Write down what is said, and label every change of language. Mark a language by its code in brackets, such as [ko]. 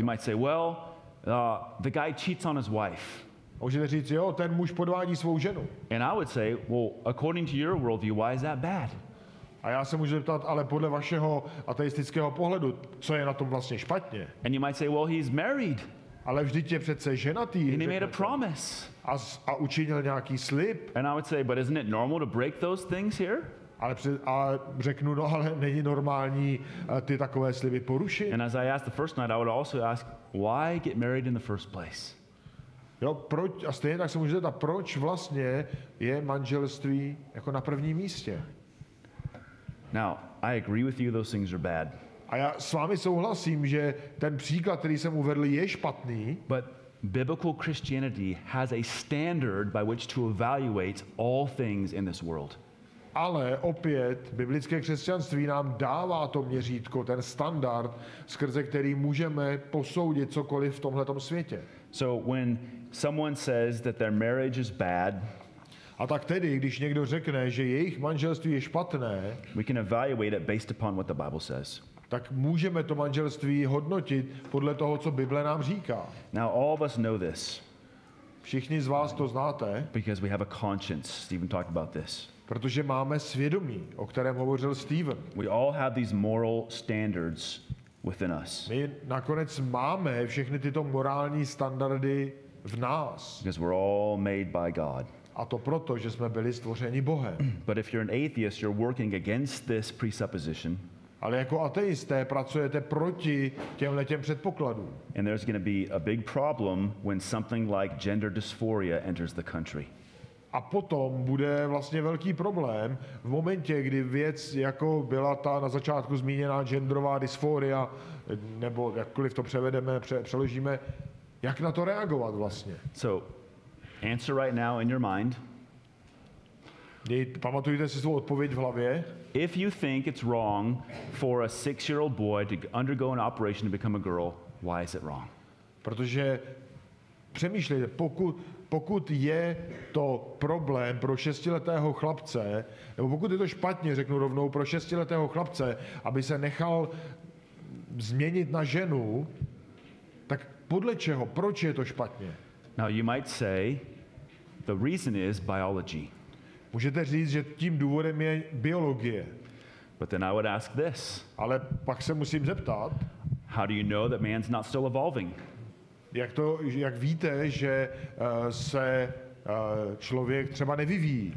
[en] You might say, well, the guy cheats on his wife. [cs] Můžete říct, jo, ten muž podvádí svou ženu. [en] And I would say, well, according to your worldview, why is that bad? [cs] A já se můžu zeptat, ale podle vašeho ateistického pohledu, co je na tom vlastně špatně? [en] And you might say, well, he's married. [cs] Ale vždyť je přece ženatý. [en] And he made a promise. [cs] A učinil nějaký slib. [en] And I would say, but isn't it normal to break those things here? [cs] A řeknu, no ale není normální ty takové sliby porušit. [en] And as I asked the first night, I would also ask, why get married in the first place? [cs] Jo, proč, a stejně tak se můžete zeptat, proč vlastně je manželství jako na prvním místě? [en] Now, I agree with you, those things are bad. [cs] A já s vámi souhlasím, že ten příklad, který jsem uvedl, je špatný. [en] But biblical Christianity has a standard by which to evaluate all things in this world. [cs] Ale opět biblické křesťanství nám dává to měřítko, ten standard, skrze který můžeme posoudit cokoliv v tomhletom světě. [en] So when someone says that their marriage is bad, [cs] a tak tedy, když někdo řekne, že jejich manželství je špatné, [en] we can evaluate it based upon what the Bible says. [cs] Tak můžeme to manželství hodnotit podle toho, co Bible nám říká. [en] Now all of us know this. [cs] Všichni z vás to znáte, [en] because we have a conscience. Stephen talked about this. [cs] Protože máme svědomí, o kterém hovořil Steven. [en] We all have these moral standards within us. [cs] My nakonec máme všechny tyto morální standardy v nás. [en] Because we're all made by God. [cs] A to proto, že jsme byli stvořeni Bohem. [en] But if you're an atheist, you're working against this presupposition. [cs] Ale jako ateisté pracujete proti těmhletěm předpokladům. [en] And there's going to be a big problem when something like gender dysphoria enters the country. [cs] A potom bude vlastně velký problém v momentě, kdy věc, jako byla ta na začátku zmíněná genderová dysforia, nebo jakkoliv to převedeme, přeložíme, jak na to reagovat vlastně. [en] So, answer right now in your mind. [cs] Pamatujte si svou odpověď v hlavě. [en] If you think it's wrong for a 6-year-old boy to undergo an operation to become a girl, why is it wrong? [cs] Protože přemýšlejte, pokud je to problém pro 6letého chlapce, nebo pokud je to špatně, řeknu rovnou, pro 6letého chlapce, aby se nechal změnit na ženu, tak podle čeho? Proč je to špatně? [en] Now you might say the reason is biology. [cs] Můžete říct, že tím důvodem je biologie. [en] But then I would ask this. [cs] Ale pak se musím zeptat, [en] how do you know that man's not still evolving? [cs] Jak víte, že se člověk třeba nevyvíjí?